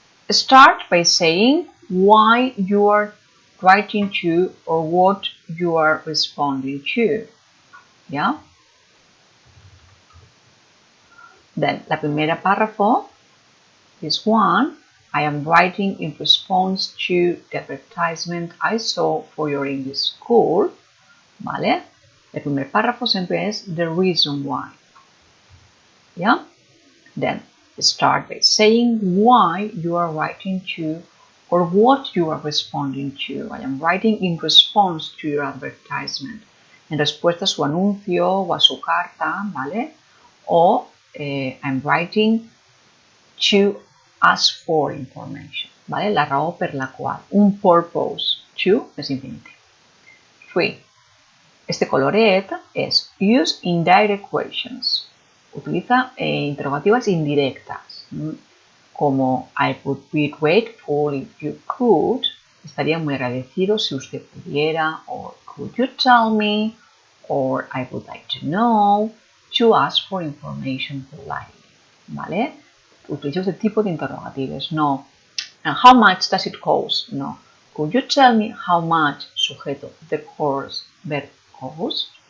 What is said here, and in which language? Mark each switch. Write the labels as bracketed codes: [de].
[en] Start by saying why you are writing to or what you are responding to. Yeah? Then, la primera párrafo, this one, I am writing in response to the advertisement I saw for your English school. [es] ¿Vale? El primer párrafo siempre es the reason why. [en] Yeah? Then, start by saying why you are writing to or what you are responding to. I am writing in response to your advertisement. [es] En respuesta a su anuncio o a su carta, ¿vale? [en] O I'm writing to ask for information, ¿vale? [ca] La raó per la qual. Un purpose. To és infinitiu. 3. Este coloret és use indirect questions. [es] Utiliza interrogativas indirectas. [en] Como I would be grateful if you could. [es] Estaría muy agradecido si usted pudiera. [en] Or could you tell me? Or I would like to know. [es] To ask for information politely. ¿Vale? Utilizo este tipo de interrogatives. No. [en] And how much does it cost? No. Could you tell me how much, sujeto, the course, verb cost?